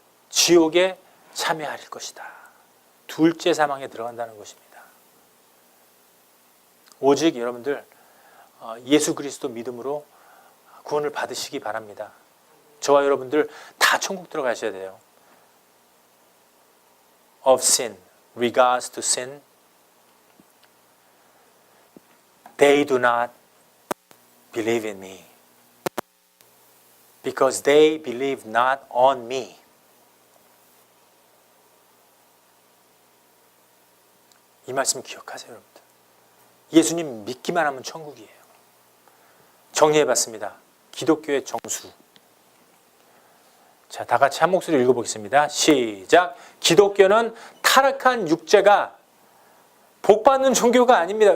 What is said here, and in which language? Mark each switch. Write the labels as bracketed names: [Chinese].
[Korean] 지옥에 참여할 것이다. 둘째 사망에 들어간다는 것입니다. 오직 여러분들 예수 그리스도 믿음으로 구원을 받으시기 바랍니다. 저와 여러분들 다 천국 들어가셔야 돼요. [English] Of sin, regards to sin, they do not believe in me, because they believe not on me. [Korean] 이 말씀 기억하세요, 여러분들. 예수님 믿기만 하면 천국이에요. 정리해봤습니다. 기독교의 정수. 자, 다 같이 한 목소리로 읽어보겠습니다. 시작. 기독교는 타락한 육체가 복받는 종교가 아닙니다.